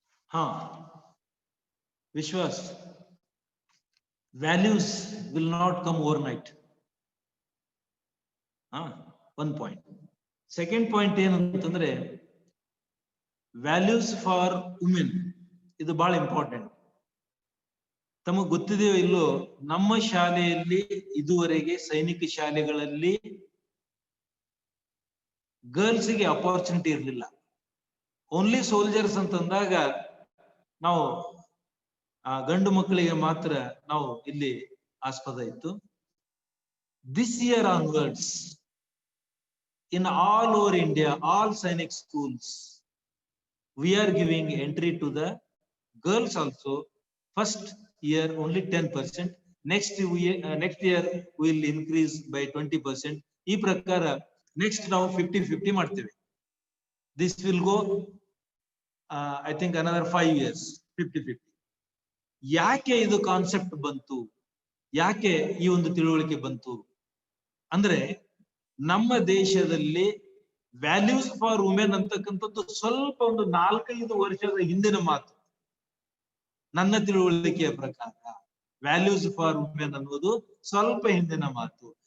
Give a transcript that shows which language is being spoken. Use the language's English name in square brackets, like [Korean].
[English] ಹಾ, Vishwas, values will not come overnight. One point. Second point [Kannada] ಏನು ಅಂತಂದ್ರೆ ವ್ಯಾಲ್ಯೂಸ್ ಫಾರ್ ವುಮೆನ್, ಇದು ಬಹಳ ಇಂಪಾರ್ಟೆಂಟ್. ತಮಗ್ ಗೊತ್ತಿದೆಯೋ ಇಲ್ಲೋ, ನಮ್ಮ ಶಾಲೆಯಲ್ಲಿ ಇದುವರೆಗೆ ಸೈನಿಕ ಶಾಲೆಗಳಲ್ಲಿ ಗರ್ಲ್ಸ್ಗೆ ಅಪಾರ್ಚುನಿಟಿ ಇರಲಿಲ್ಲ. ಓನ್ಲಿ ಸೋಲ್ಜರ್ಸ್ ಅಂತಂದಾಗ ನಾವು ಗಂಡು ಮಕ್ಕಳಿಗೆ ಮಾತ್ರ ನಾವು ಇಲ್ಲಿ ಆಸ್ಪದ ಇತ್ತು. [English] This year onwards in all over India, all Sainik schools, we are giving entry to the girls also. First year only 10%. Next year we will increase by 20%. [Kannada] ಈ ಪ್ರಕಾರ next ನಾವು 50-50 ಮಾಡ್ತೇವೆ. [English] This will go I think another 5 years 50-50. [Kannada] ಯಾಕೆ ಇದು concept ಬಂತು, ಯಾಕೆ ಈ ಒಂದು ತಿಳುವಳಿಕೆ ಬಂತು ಅಂದ್ರೆ, ನಮ್ಮ ದೇಶದಲ್ಲಿ ವ್ಯಾಲ್ಯೂಸ್ ಫಾರ್ ವುಮೆನ್ ಅಂತಕ್ಕಂಥದ್ದು ಸ್ವಲ್ಪ ಒಂದು 4-5 ವರ್ಷದ ಹಿಂದಿನ ಮಾತು. ನನ್ನ ತಿಳುವಳಿಕೆಯ ಪ್ರಕಾರ ವ್ಯಾಲ್ಯೂಸ್ ಫಾರ್ ವುಮೆನ್ ಅನ್ನೋದು ಸ್ವಲ್ಪ ಹಿಂದಿನ ಮಾತು.